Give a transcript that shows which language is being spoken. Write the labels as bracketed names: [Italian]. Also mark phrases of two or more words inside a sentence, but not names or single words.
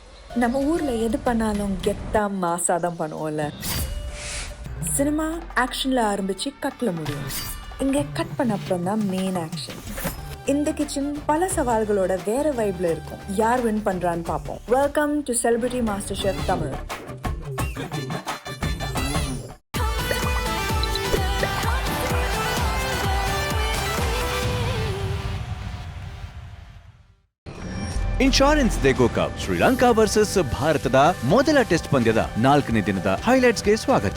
[Tamil] நம்ம ஊர்ல எது பண்ணாலும் கெத்தா மாசா தான் பண்ணுவோம்ல. சினிமா ஆக்ஷன்ல ஆரம்பிச்சு கட்ல முடியும். இங்க கட் பண்ண அப்புறம் தான் [English] main action. [Tamil] இந்த கிச்சன் பல சவால்களோட வேற வைப்ல இருக்கும். யார் வின் பண்றான்னு பார்ப்போம். [English] Welcome to Celebrity MasterChef Tamil. [Kannada] ಇನ್ಶೂರೆನ್ಸ್ ದೇಗೋ ಕಪ್ ಶ್ರೀಲಂಕಾ ವರ್ಸಸ್ ಭಾರತದ ಮೊದಲ ಟೆಸ್ಟ್ ಪಂದ್ಯದ 4ನೇ ದಿನದ ಹೈಲೈಟ್ಸ್ಗೆ ಸ್ವಾಗತ.